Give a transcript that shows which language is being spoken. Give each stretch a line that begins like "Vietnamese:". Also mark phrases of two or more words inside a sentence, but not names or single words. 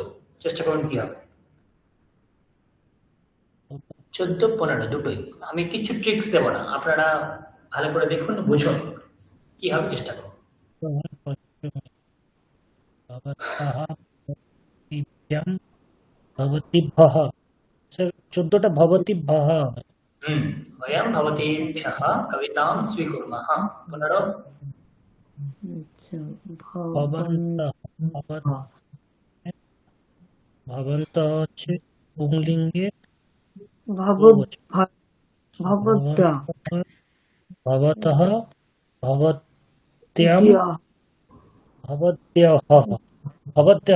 Bangla: চেষ্টা করুন কি হবে। 14, 15 দুটোই। আমি কিছু ট্রিক্স দেবো না, আপনারা ভালো করে দেখুন, বুঝুন কি হবে, চেষ্টা করুন। ভবতিভ্যः স্যার 14টা ভবতিভ্যः।
Sanskrit: वयं भवतेभ्यः कवितां स्वीकुर्मः। पुनरो
Bangla: ভবন্তः ভবন্তः হচ্ছে পুংলিঙ্গে
Sanskrit: ভবদ্দা ভবতः ভবত্যাম ভবত্যः ভবত্যः